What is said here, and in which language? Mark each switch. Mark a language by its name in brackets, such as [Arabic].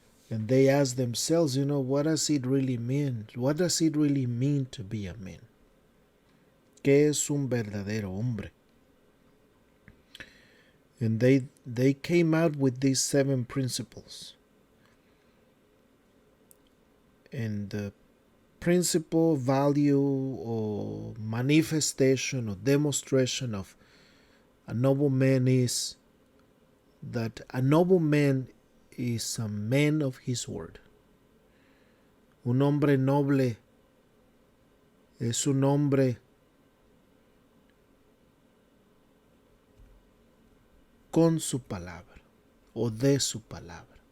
[English] And they asked themselves, what does it really mean? What does it really mean to be a man? [Spanish] ¿Qué es un verdadero hombre? [English] And they came out with these 7 principles. And the principle, value, or manifestation or demonstration of a noble man is that a noble man is a man of his word. [Spanish] Un hombre noble es un hombre con su palabra o de su palabra.